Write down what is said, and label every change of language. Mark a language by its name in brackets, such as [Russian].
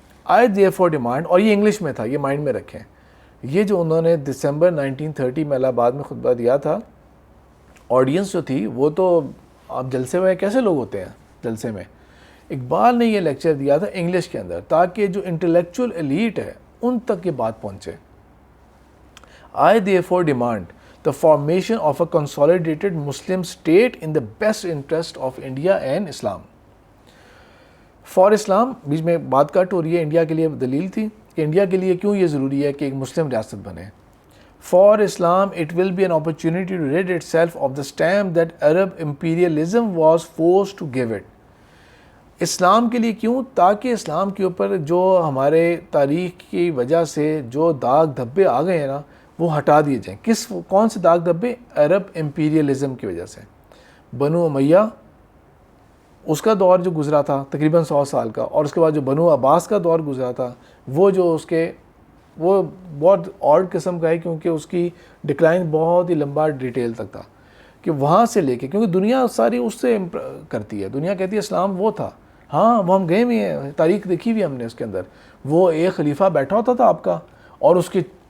[English] I therefore demand، [Urdu] اور یہ English میں تھا، یہ مائنڈ میں رکھیں. یہ جو انہوں نے دسمبر 1930 میں الہ آباد میں خطبہ دیا تھا، آڈینس جو تھی وہ تو آپ جلسے میں کیسے لوگ ہوتے ہیں جلسے میں، اقبال نے یہ لیکچر دیا تھا انگلش کے اندر تاکہ جو انٹلیکچوئل ایلیٹ ہے ان تک یہ بات پہنچے. [English] I therefore demand the formation of a consolidated Muslim state in the best interest of India and Islam. For Islam, [Urdu] بیچ میں بات کٹ ہو رہی ہے، انڈیا کے لیے دلیل تھی کہ انڈیا کے لیے کیوں یہ ضروری ہے کہ ایک مسلم ریاست بنے. [English] For Islam it will be an opportunity to rid itself of the stamp that Arab imperialism was forced to give it. [Urdu] اسلام کے لیے کیوں؟ تاکہ اسلام کے اوپر جو ہمارے تاریخ کی وجہ سے جو داغ دھبے آ گئے ہیں نا وہ ہٹا دیے جائیں. کون سے داغ دھبے؟ عرب امپیریلزم کی وجہ سے. بنو امیہ اس کا دور جو گزرا تھا تقریباً 100 سال کا، اور اس کے بعد جو بنو عباس کا دور گزرا تھا وہ جو اس کے وہ بہت آڈ قسم کا ہے، کیونکہ اس کی ڈکلائن بہت ہی لمبا ڈیٹیل تک تھا، کہ وہاں سے لے کے، کیونکہ دنیا ساری اس سے کرتی ہے، دنیا کہتی ہے اسلام وہ تھا، ہاں وہ ہم گئے بھی ہیں، تاریخ دیکھی بھی ہم نے، اس کے اندر وہ ایک خلیفہ بیٹھا ہوتا تھا آپ کا، اور اس کے